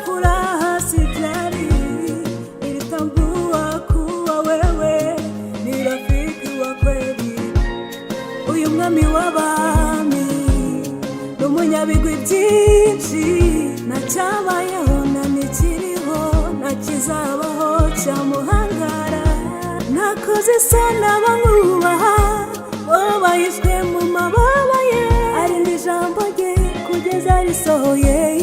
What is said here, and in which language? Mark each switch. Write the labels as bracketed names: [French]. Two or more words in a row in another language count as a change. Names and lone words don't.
[Swahili] furaha sijali nilitambua kuwa wewe ni rafiki wa kweli [Rundi] uyu mwami w'abami n'umunyabigwi byinshi nacyabayeho nikiriho nakizabaho cyamuhangara nakoze isana bamwubaha bahishwe mu mababa ye arinda ijambo rye kugeza risohoye